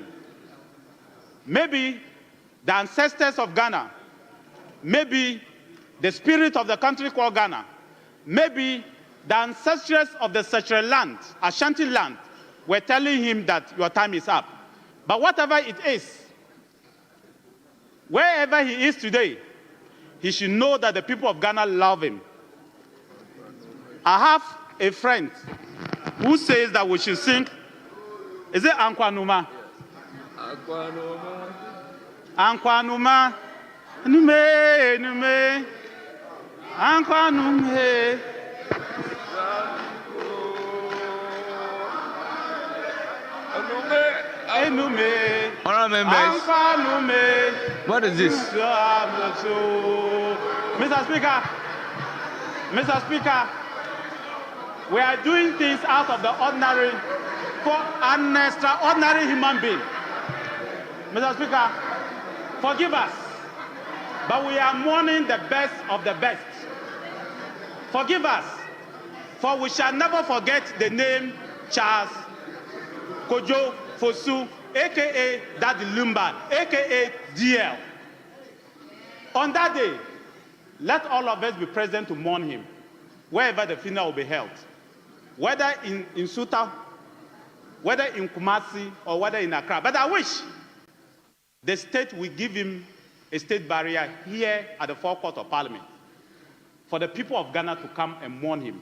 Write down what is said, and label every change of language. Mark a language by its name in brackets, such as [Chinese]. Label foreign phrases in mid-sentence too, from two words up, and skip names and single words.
[English] Maybe the ancestors of Ghana, maybe the spirit of the country called Ghana, maybe the ancestors of the Sacred land, Ashanti land, were telling him that your time is up. But whatever it is, wherever he is today, he should know that the people of Ghana love him. I have a friend who says that we should sing, is it Ankwanuma? [Akan] Ankwanuma, nume, nume, Ankwanume. [English] Honourable members, what is this? Mr. Speaker, we are doing things out of the ordinary for an extraordinary human being. Mr. Speaker, forgive us, but we are mourning the best of the best. Forgive us, for we shall never forget the name Charles Kojo Fosu, a.k.a. Daddy Lumba, a.k.a. DL. On that day, let all of us be present to mourn him, wherever the funeral will be held, whether in Suta, whether in Kumasi, or whether in Accra. But I wish the state will give him a state barrier here at the forecourt of Parliament for the people of Ghana to come and mourn him.